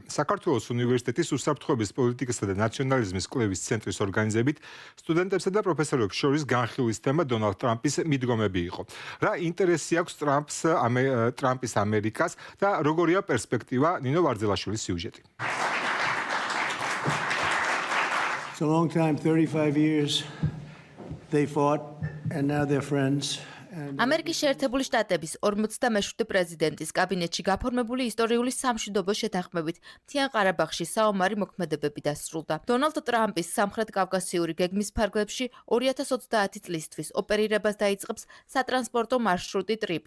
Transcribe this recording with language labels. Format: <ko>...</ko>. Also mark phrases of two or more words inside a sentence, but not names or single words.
<ka>საქართველოს უნივერსიტეტის უსაფრთხოების პოლიტიკასა და ნაციონალიზმის კვლევის ცენტრის ორგანიზებით სტუდენტებსა და პროფესორებს შორის განხილვის თემა დონალდ ტრამპის მიდგომები იყო. რა ინტერესი აქვს ტრამპის ამერიკას და როგორია პერსპექტივა? ნინო ვარძელაშვილის სიუჟეტი.</ka> <en>It's a long time, 35 years. They fought and now they're friends.</en> <ka>ამერიკის შეერთებული შტატების 47 პრეზიდენტის კაბინეტში გაფორმებული ისტორიული სამშვიდობო შეთანხმებით მთიან ყარაბაღში საომარი მოქმედებები დასრულდა. დონალდ ტრამპის სამხრეთ კავკასიური გეგმის ფარგლებში 2030 წლისთვის ოპერირებას დაიწყებს სატრანსპორტო მარშრუტი ტრიპი.</ka>